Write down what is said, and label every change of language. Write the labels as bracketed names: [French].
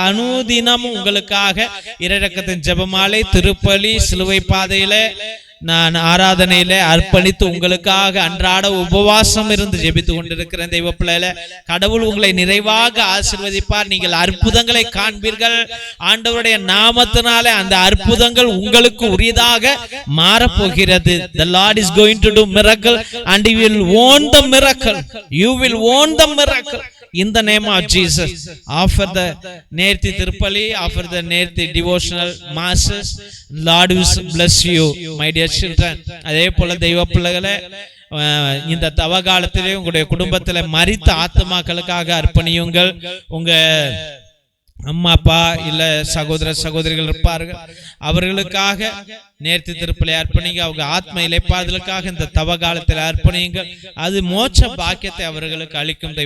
[Tamil] அனுதினமும் உங்களுக்காக இரக்கத்தின் ஜெபமாலை, திருப்பலி, சிலுவை பாதையில நான் ஆராதனையில அர்ப்பணித்து உங்களுக்காக அன்றாட உபவாசம் இருந்து ஜெபித்து கொண்டிருக்கிறேன். தெய்வ பிள்ளைகளே, கடவுள் உங்களை நிறைவாக ஆசீர்வதிப்பார். நீங்கள் அற்புதங்களை காண்பீர்கள். ஆண்டவருடைய நாமத்தினாலே அந்த அற்புதங்கள் உங்களுக்கு உரியதாக மாறப்போகிறது. [English] The Lord is going to do miracle and you will own the miracle. You will own the miracle in the name of Jesus. Offer the நேர்த்தி திருப்பலி, offer the நேர்த்தி devotional masses. Lord will bless you, my dear children. [Tamil] அதே போல தெய்வ பிள்ளைகளே, இந்த தவகாலத்திலே உங்களுடைய குடும்பத்திலே மரித்த ஆத்மாக்களுக்காக அர்ப்பணியுங்கள். உங்க அம்மா அப்பா இல்ல சகோதர சகோதரிகள் இருப்பார்கள், அவர்களுக்காக நேர்த்தி திருப்பலி அர்ப்பணிங்க. அவங்க ஆத்ம இளைப்பாறுதலுக்காக இந்த தவ காலத்தில் அர்ப்பணிங்க. அது மோட்ச பாக்கியத்தை அவர்களுக்கு அளிக்கும்.